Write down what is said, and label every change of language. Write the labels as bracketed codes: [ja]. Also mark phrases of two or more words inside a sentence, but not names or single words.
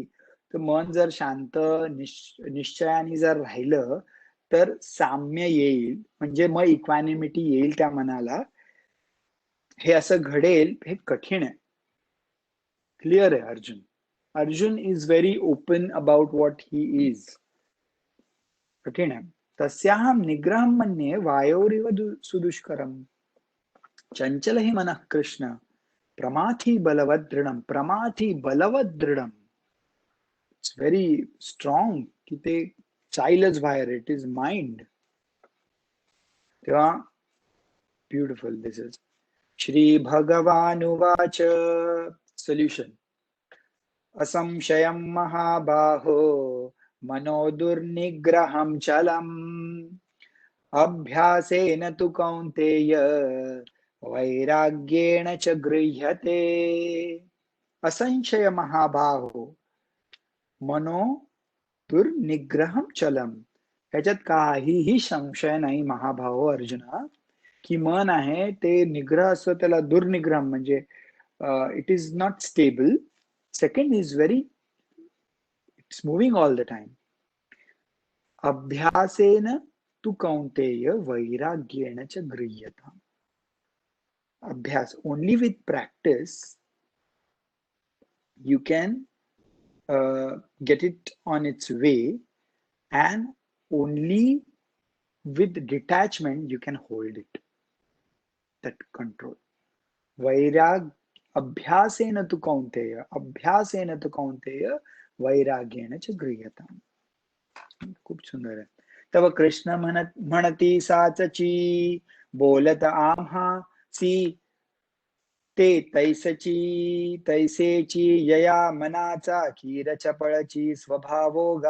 [mr] तर मन जर शांत निश्चयाने जर राहिलं तर साम्य येईल, म्हणजे मग इक्वानिमिटी येईल त्या मनाला. हे असं घडेल हे कठीण आहे. क्लिअर आहे अर्जुन? [en] Arjun is very open about what he is. [mr] कठीण आहे. [sa] तस्याहं निग्रहं मन्ये वायोरिव सुदुष्करम्, चंचल ही मनः कृष्ण प्रमाथी बलवत् दृढम. प्रमाथी बलवत् दृढम, [en] It's very strong, [mr] की ते चाईलच बाहेर, [en] It is mind. [mr] तेव्हा [en] beautiful this is. [sa] श्री भगवानुवाच. सोल्युशन. असंशयं महाबाहो मनो दुर्निग्रहं चलम्, अभ्यासेन तु कौन्तेय वैराग्येण च गृह्यते. असंशय महाबाहो मनो दुर्निग्रहं चलम. [mr] ह्याच्यात काहीही संशय नाही महाभाहो अर्जुना, की मन आहे ते निग्रह असतो, त्याला दुर्निग्रह म्हणजे [en] it is not stable. Second is very, it's moving all the time. [sa] अभ्यासेन तु कौन्तेय वैराग्येण च गृह्यता. [mr] अभ्यास, [en] only with practice you can get it on its way, and only with detachment you can hold it, that control. [sa] वैराग अभ्यासेन तु कौन्तेय, अभ्यासेन तु कौन्तेय वैराग्येण च गृह्यता. [mr] खूप सुंदर आहे. तव कृष्ण म्हणती साचची, बोलत आम्हा सी ते तैसची तैसेची, यया मनाचा कीर चपळची स्वभावोगा.